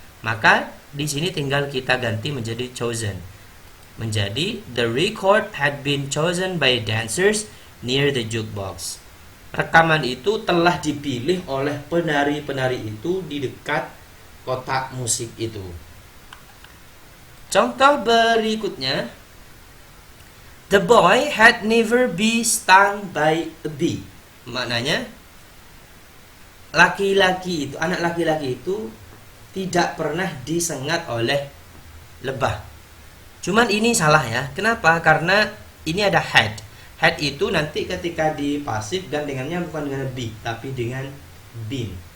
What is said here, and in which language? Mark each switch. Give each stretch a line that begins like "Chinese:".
Indonesian: Maka di sini tinggal kita ganti menjadi chosen. Menjadi
English: the record had been chosen by dancers near the jukebox.
Indonesian: Rekaman itu telah dipilih oleh penari-penari itu di dekat kotak musik itu. Contoh berikutnya,
English: the boy had never been stung by a bee.
Indonesian: Maknanya laki-laki itu, anak laki-laki itu tidak pernah disengat oleh lebah. Cuman ini salah ya. Kenapa? Karena ini ada had. Had itu nanti ketika di pasif gandengannya bukan dengan be tapi dengan been.